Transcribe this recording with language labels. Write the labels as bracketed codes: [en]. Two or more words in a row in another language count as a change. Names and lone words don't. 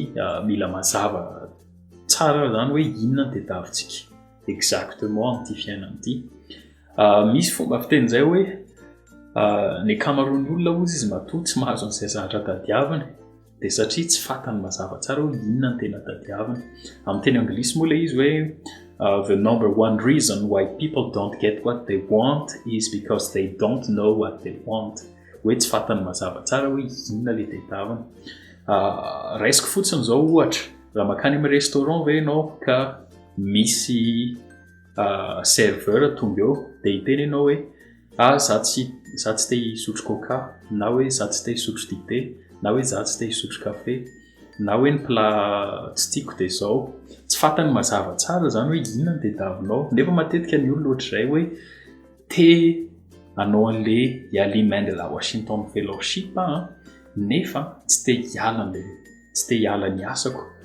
[mg] mila mazava tsara zany hoe inona ny tediavintsika exactement amin'ity fiainana ity misy fomba fiteny zay hoe ny akamaroan'ny olona ozy izy matoa tsy mahazo an'izay zavatra tadiaviny dia satria tsy fantany mazava tsara hoe inona ny tena tadiaviny amin'ny teny anglisy moa ilay izy hoe [en] the number one reason why people don't get what they want is because they don't know what they want [mg] hoe tsy fantany mazava tsara hoe inona le tadiaviny raisiko fotsiny zao ohatra raha makany amin'ny restaurant ve ianao ka misy serveur tonga eo dia hiteny ianao hoe za tsy te hisotro coca na hoe za tsy te hisotro dité na hoe za tsy te hisotro café na hoe ny plat tsy tiako dia zao tsy fantany mazava tsara zany hoe inona ny tediavinao nefa matetika ny olona ohatr'izay hoe te hanao an'ilay Yaliman de la Washington Fellowship nefa tsy te hiala ny asako